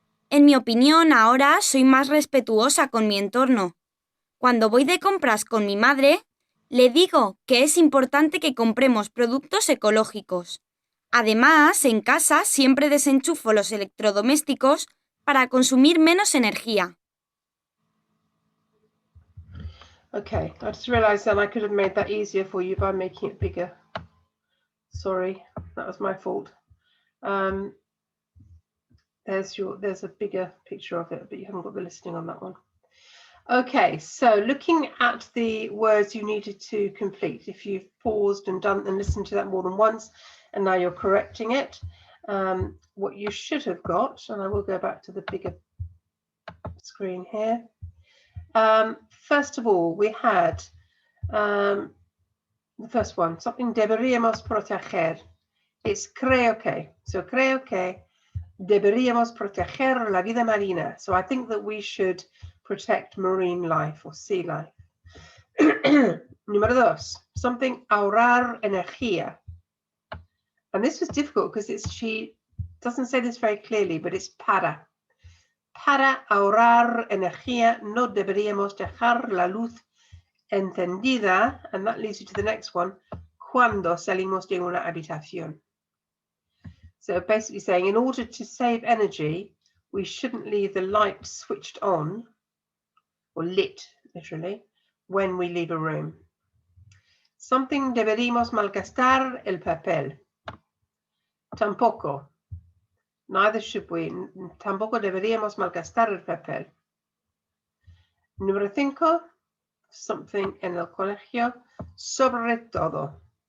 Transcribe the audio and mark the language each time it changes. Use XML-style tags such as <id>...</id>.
<es>En mi opinión, ahora soy más respetuosa con mi entorno. Cuando voy de compras con mi madre, le digo que es importante que compremos productos ecológicos. Además, en casa siempre desenchufo los electrodomésticos para consumir menos energía.</es> <en>Okay, I just realised that I could have made that easier for you by making it bigger. Sorry, that was my fault. There's a bigger picture of it, but you haven't got the listing on that one. Okay, so looking at the words you needed to complete, if you've paused and done and listened to that more than once, and now you're correcting it, what you should have got, and I will go back to the bigger screen here. First of all, we had the first one, something</en> <es>deberíamos proteger.</es> <en>It's</en> <es>creo que. So creo que deberíamos proteger la vida marina.</es> <en>So I think that we should protect marine life or sea life.</en> <es>Número dos, something ahorrar energía.</es> <en>And this was difficult because she doesn't say this very clearly, but it's para.</en> <es>Para ahorrar energía no deberíamos dejar la luz encendida,</es> <en>and that leads you to the next one,</en> <es>cuando salimos de una habitación.</es> <en>So basically saying in order to save energy, we shouldn't leave the light switched on, or lit, literally, when we leave a room.</en> <es>Something deberíamos malgastar el papel. Tampoco.</es> <en>Neither should we.</en> <es>Tampoco deberíamos malgastar el papel. Número 5. Something en el colegio. Sobre todo.</es>